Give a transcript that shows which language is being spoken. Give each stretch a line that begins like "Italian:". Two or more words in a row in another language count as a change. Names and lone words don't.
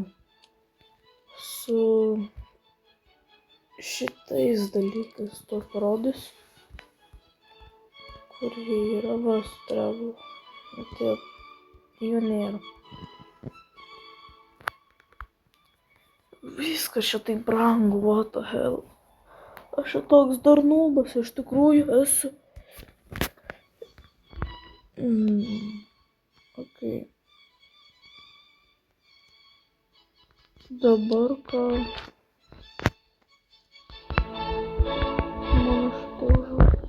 Lithuanian: Su šitais dalykais to parodys. Kur jie yra, travel. Jų nėra. Viskas čia taip brangu,
English: what the hell.
Lithuanian: Aš čia toks dar nubas, iš tikrųjų esu. Ok. Dabar ką? Mano šitą užaugs.